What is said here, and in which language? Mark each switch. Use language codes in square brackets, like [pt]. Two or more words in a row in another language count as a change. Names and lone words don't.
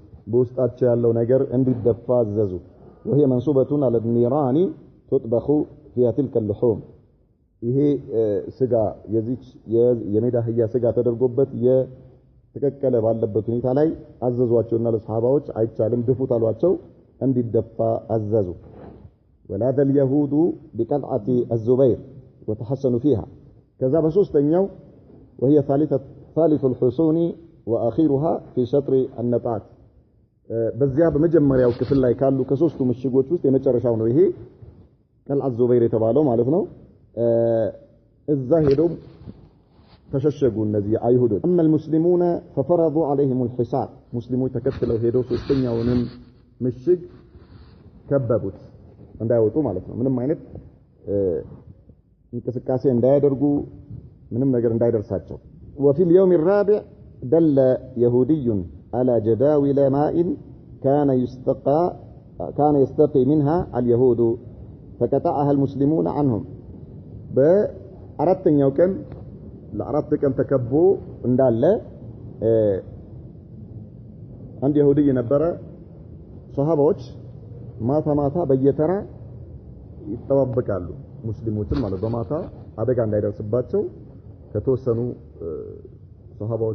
[am] በውስጣቸው ያለው ነገር እንዲደፋ አዘዙ [ar] وهي منصوبة على النيران تطبخ فيها تلك اللحوم [am] ይሄ ስጋ የዚች የሜዳ አህያ ስጋ ተደርጎበት የተከከለ ባለበት ሁኔታ ላይ አዘዟቸውና ለሰሃባዎች አይቻልም ድፉት አሏቸው እንዲደፋ አዘዙ [ar] ولاذ اليهود بقطعه الزبير وتحسنوا فيها كذا [am] በሶስተኛው [ar] وهي ثالث الحصون واخرها في شطر النطاق [am] በዚያ በመጀመሪያው ክፍል ላይ ካሉ ከሶስቱ ምሽጎች ውስጥ የመጨረሻው ነው ይሄ [ar] قلعة الزبير [am] የተባለው ማለት ነው እዛ ሄደው ተሸሸጉ እነዚህ አይሁዶች [ar] اما المسلمون ففرضوا عليهم الحصار [am] ሙስሊሞች ተከትለው ሄደው ሶስተኛውንም ምሽግ ከበቡት እንዳይወጡ ማለት ነው ምንም አይነት እንቅስቃሴ እንዳያደርጉ ምንም ነገር እንዳይደርሳቸው [ar] وفي اليوم الرابع دل يهودي على جداول ماء كان يستقي منها اليهود فقطعها المسلمون عنهم [am] በአራተኛው ቀን ለአራት ቀን ተከቦ እንዳለ አንድ ይሁዲ የነበረ ሱሐባዎች ማታ በየተራ ይተባበቃሉ ሙስሊሞችን ማለት በማታ አደጋ እንዳይደርስባቸው ከተወሰኑ ሱሐባዎች